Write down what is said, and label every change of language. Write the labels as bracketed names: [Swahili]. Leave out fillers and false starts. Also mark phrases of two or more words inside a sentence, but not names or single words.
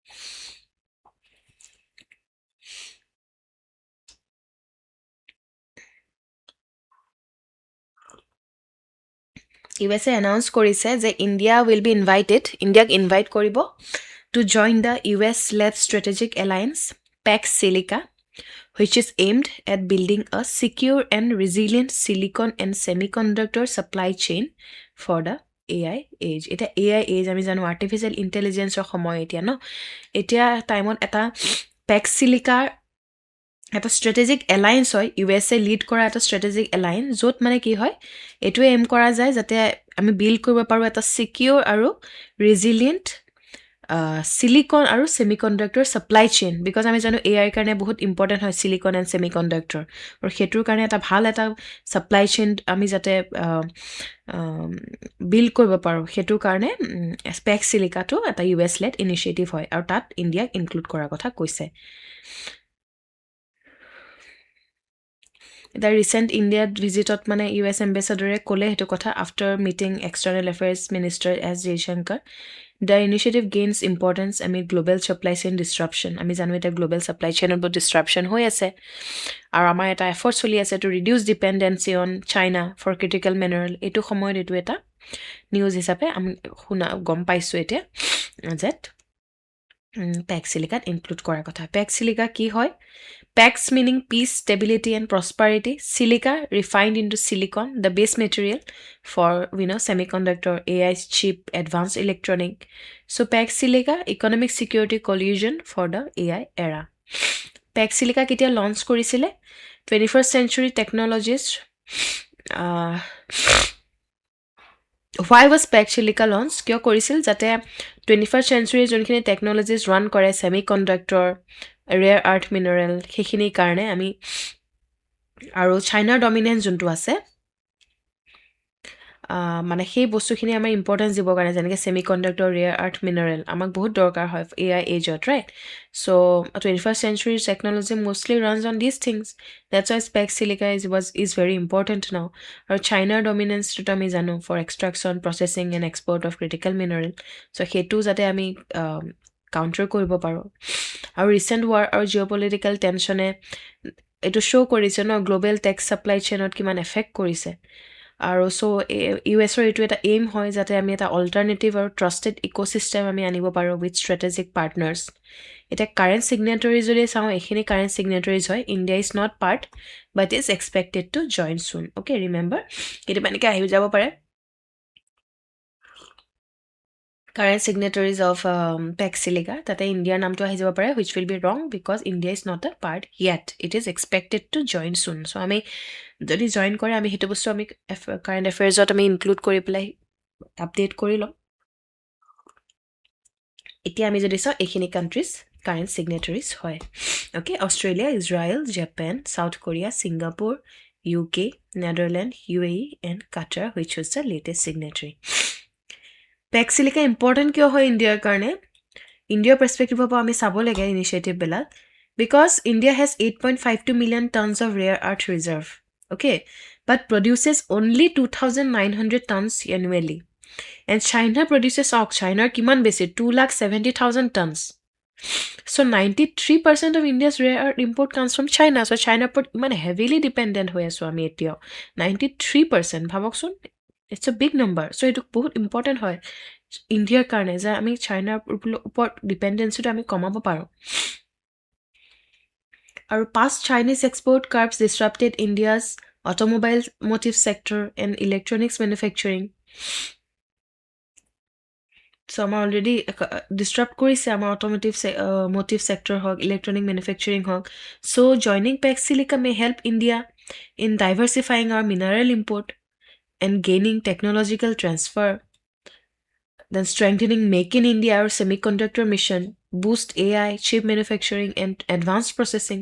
[English] USA announced [Assamese] কৰিছে যে [English] India will be invited, India invite koribo to join the US-led strategic alliance PAC Silica, which is aimed at building a secure and resilient silicon and semiconductor supply chain for the AI age. [Assamese] Eta [English] AI age [Assamese] আমি জানো [English] artificial intelligence [Assamese] ৰ সময় এতিয়া ন, এতিয়া time on eta PAC Silica এটা [English] strategic alliance [Assamese] হয়, USA lead কৰা এটা [English] strategic alliance, [Assamese] য'ত মানে কি হয় এইটোৱে এম কৰা যায় যাতে আমি বিল্ড কৰিব পাৰোঁ এটা secure আৰু [English] resilient silicon [Assamese] আৰু [English] semiconductor supply chain, [Assamese] because আমি জানো AI কাৰণে বহুত important হয় [English] silicon and semiconductor, [Assamese] আৰু সেইটোৰ কাৰণে এটা ভাল এটা [English] supply chain [Assamese] আমি যাতে বিল্ড কৰিব পাৰোঁ, সেইটোৰ কাৰণে PAC Silicaটো এটা [English] US led initiative [Assamese] হয়, আৰু তাত ইণ্ডিয়াক ইনক্লুড কৰাৰ কথা কৈছে. [English] The recent India visit মানে US ambassador ক'লে [Assamese] সেইটো কথা [English] after meeting external affairs minister S. Jaishankar. The initiative gains importance amid global supply chain disruption. [Assamese] আমি জানো এটা [English] global supply chain [Assamese] বহুত disruption হৈ আছে, আৰু আমাৰ এটা effort চলি আছে [English] to reduce dependency on China for critical mineral. [Assamese] এইটো সময়ত এইটো এটা নিউজ হিচাপে আমি গম পাইছোঁ এতিয়া যে PAC Silica ইনক্লুড কৰাৰ কথা. PAC Silica কি হয়? [English] PACs meaning peace, stability, and prosperity. Silica refined into silicon, the base material for semiconductor, AI chip, advanced electronic. So PAC Silica, economic security collusion for the AI era. [Assamese] PAC Silica কেতিয়া launch কৰিছিলে? [English] 21st century technologies. Why was PAC Silica launched? [Assamese] কিয় কৰিছিল? যাতে [English] 21st century [Assamese] যোনখিনি [English] technologies run [Assamese] কৰে semiconductor, [English] rare earth mineral, [Assamese] সেইখিনি কাৰণে আমি, আৰু চাইনাৰ ডমিনেন্স যোনটো আছে মানে সেই বস্তুখিনি আমাৰ ইম্পৰ্টেঞ্চ দিবৰ কাৰণে, যেনেকৈ ছেমিকণ্ডাক্টৰ, [English] rare earth mineral [Assamese] আমাক বহুত দৰকাৰ হয় AI এজত, ৰাইট? [English] চ' 21st century technology mostly runs on these things. That's why PAC Silica is very important now. [Assamese] আৰু চাইনাৰ ডমিনেন্সটোতো আমি জানো [English] for extraction, processing and export of critical mineral. [Assamese] চ' সেইটো যাতে আমি কাউণ্টাৰ কৰিব পাৰোঁ. আৰু [English] recent war [Assamese] আৰু [English] geo political [Assamese] টেনশ্যনে এইটো শ্ব' কৰিছে ন [English] global techs supply [Assamese] চেইনত কিমান এফেক্ট কৰিছে. আৰু চ' USৰ এইটো এটা এইম হয় যাতে আমি এটা অল্টাৰনেটিভ আৰু [English] trusted ecosystem [Assamese] আমি আনিব পাৰোঁ [English] with strategic partners. [Assamese] এতিয়া [English] current signatory [Assamese] যদি চাওঁ, এইখিনি [English] current signatories [Assamese] হয়. [English] India is not part but is expected to join soon. okay, remember [Assamese] কেতিয়াবা এনেকৈ আহি যাব পাৰে [English] current signatories of PAC Silica, [Assamese] তাতে ইণ্ডিয়াৰ নামটো আহি যাব পাৰে, [English] which will be wrong because India is not a part yet. It is expected to join soon. [Assamese] So আমি যদি জইন কৰে, আমি সেইটো বস্তু আমি কাৰেণ্ট এফেয়াৰ্ছত আমি ইনক্লুড কৰি পেলাই আপডেট কৰি ল'ম. এতিয়া আমি যদি চাওঁ, এইখিনি কাণ্ট্ৰিজ [English] current signatories [Assamese] হয়. অ'কে, অষ্ট্ৰেলিয়া, ইজৰাইল, জাপান, চাউথ কোৰিয়া, ছিংগাপুৰ, UK, নেদাৰলেণ্ড, [English] UAE and Qatar, which was the latest signatory. [Assamese] PAC Silica ইম্পৰ্টেণ্ট কিয় হয় ইণ্ডিয়াৰ কাৰণে? ইণ্ডিয়াৰ পাৰ্চপেক্টিভৰ পৰা আমি চাব লাগে ইনিচিয়েটিভবিলাক [English] Because India has 8.52 million tons of rare earth reserve, okay, but produces only 2,900 tons annually. And China produces China [Assamese] কিমান বেছি [English] 2,70,000 tons. So 93% of India's rare earth import comes from China. So China put man heavily dependent [Assamese] হৈ আছোঁ আমি এতিয়াও. [English] 93% bhabokson, it's a big number. So it [Assamese] বহুত important হয় ইণ্ডিয়াৰ কাৰণে যে আমি চাইনাৰ ওপৰত ডিপেণ্ডেঞ্চিটো আমি কমাব পাৰোঁ। [English] আৰু past Chinese export curbs disrupted India's automotive sector and electronics manufacturing. [Assamese] So আমাৰ অলৰেডি ডিষ্ট্ৰাপ্ট কৰিছে আমাৰ [English] automotive sector [Assamese] হওক, [English] electronic manufacturing [Assamese] হওক. [English] So joining PAC Silica may help India in diversifying our mineral import and gaining technological transfer. Then strengthening Make in India, our semiconductor mission, boost AI, chip manufacturing, and advanced processing.